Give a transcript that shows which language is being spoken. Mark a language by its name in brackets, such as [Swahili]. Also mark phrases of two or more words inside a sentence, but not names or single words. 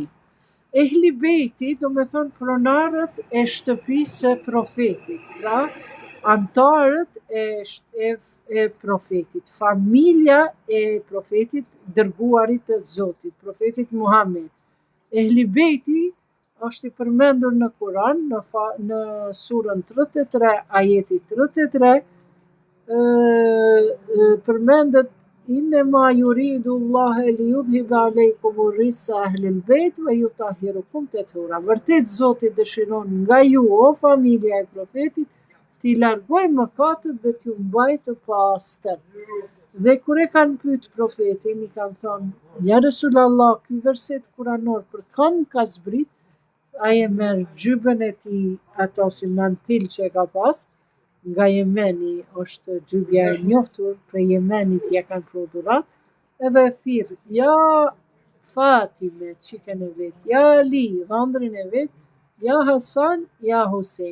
[Albanian] Ehli bejti, do me thonë pronarët e shtëpisë e profetit, pra antarët e profetit, familja e profetit dërguarit të Zotit, profetit Muhammed. Ehli bejti është i përmendur në Kur'an, në surën 33, ajeti 33, përmendet [Arabic] إنما يريد الله ليذهب عليكم الرجس أهل البيت ويطهركم تطهيرا. [Albanian] Vërtet Zoti dëshiron nga ju, o familja e profetit, t'i largoj mëkatet dhe t'ju mbaj të pastër. Dhe kur e kanë pyet profetin, i kanë thonë, ja Resulallah, ky verset kuranor për kanë ka zbrit, ai e merr gjybën e tij, ato si mantil që e ka pas, nga Jemeni, është gjybja e njoftur, për Jemenit ja kanë prodhurat, edhe e thirr, ja Fatime, çiken e vet, ja Ali, dhëndrin e vet, ja Hasan, ja Husein.